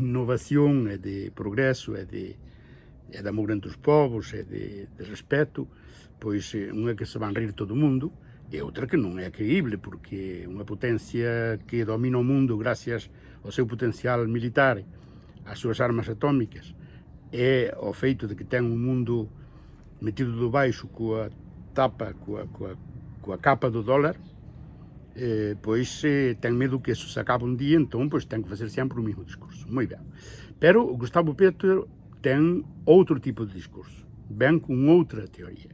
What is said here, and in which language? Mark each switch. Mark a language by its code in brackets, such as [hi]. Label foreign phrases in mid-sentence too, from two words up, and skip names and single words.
[pt] inovação, é de progresso, é de amor entre os povos, é de respeito, pois uma que se vai rir todo mundo e outra que não é creível, porque uma potência que domina o mundo graças ao seu potencial militar, às suas armas atómicas, [gl] é o feito de que ten un mundo metido do baixo coa capa do dólar, pois ten medo que eso se acabe un día, entón pois ten que facer sempre o mesmo discurso. Moi ben. Pero Gustavo Petro ten outro tipo de discurso, ven con outra teoría.